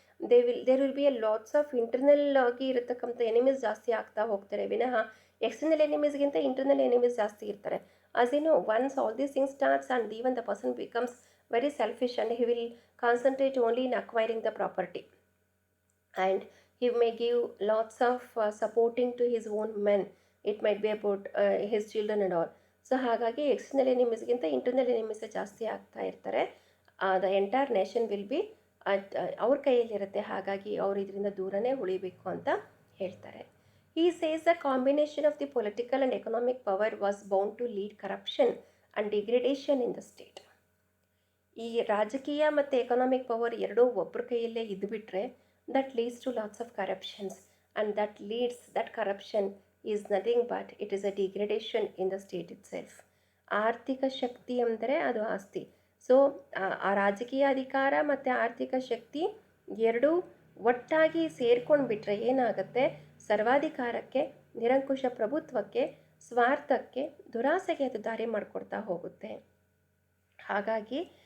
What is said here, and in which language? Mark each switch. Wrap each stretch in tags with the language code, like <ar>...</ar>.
<en>there will be a lots of internal</en> <kn>ಆಗಿ ಇರತಕ್ಕಂಥ</kn> <en>enemies</en> <kn>ಜಾಸ್ತಿ ಆಗ್ತಾ ಹೋಗ್ತಾರೆ ವಿನಃ</kn> <en>external ಎನಿಮೀಸ್ಗಿಂತ internal enemies</en> <kn>ಜಾಸ್ತಿ ಇರ್ತಾರೆ.</kn> <en>as you know, once all these things starts and even the person becomes very selfish and he will concentrate only</en> <kn>in acquiring</kn> <en>The property and he may give lots of supporting to his own men. It might be about his children and all.</en> <kn>So ಹಾಗಾಗಿ external ಎನಿಮೀಸ್ಗಿಂತ internal ಎನಿಮೀಸೇ ಜಾಸ್ತಿ ಆಗ್ತಾ ಇರ್ತಾರೆ.</kn> <en>the entire nation will be</en> <kn>ಅವ್ರ ಕೈಯಲ್ಲಿರುತ್ತೆ. ಹಾಗಾಗಿ ಅವರು ಇದರಿಂದ ದೂರನೇ ಉಳಿಬೇಕು ಅಂತ ಹೇಳ್ತಾರೆ.</kn> <en>He says the combination of the political and economic power was bound to lead corruption and degradation in the state.</en> <kn>ಈ ರಾಜಕೀಯ ಮತ್ತು ಎಕನಾಮಿಕ್ ಪವರ್ ಎರಡೂ ಒಬ್ಬರ ಕೈಯಲ್ಲೇ ಇದ್ದುಬಿಟ್ರೆ</kn> <en>that leads to lots of corruptions, and that corruption is nothing but it is a degradation in the state itself.</en> <kn>ಆರ್ಥಿಕ ಶಕ್ತಿ ಅಂದರೆ ಅದು ಆಸ್ತಿ. ಸೊ ಆ ರಾಜಕೀಯ ಅಧಿಕಾರ ಮತ್ತು ಆರ್ಥಿಕ ಶಕ್ತಿ ಎರಡೂ ಒಟ್ಟಾಗಿ ಸೇರ್ಕೊಂಡು ಬಿಟ್ಟರೆ ಏನಾಗುತ್ತೆ, ಸರ್ವಾಧಿಕಾರಕ್ಕೆ, ನಿರಂಕುಶ ಪ್ರಭುತ್ವಕ್ಕೆ, ಸ್ವಾರ್ಥಕ್ಕೆ, ದುರಾಸೆಗೆ ಅದು ದಾರಿ ಮಾಡಿಕೊಡ್ತಾ ಹೋಗುತ್ತೆ. ಹಾಗಾಗಿ</kn>